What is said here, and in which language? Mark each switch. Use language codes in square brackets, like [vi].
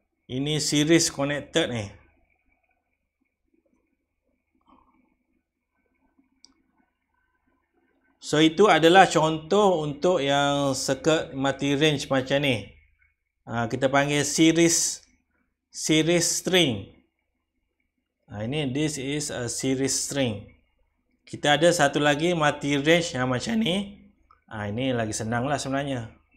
[ms] Ini series connected ni. So itu adalah contoh untuk yang circuit multi range macam ni. Kita panggil series string. [en] Ini this is a series string. [ms] Kita ada satu lagi multi range yang macam ni. Ini lagi senang lah sebenarnya.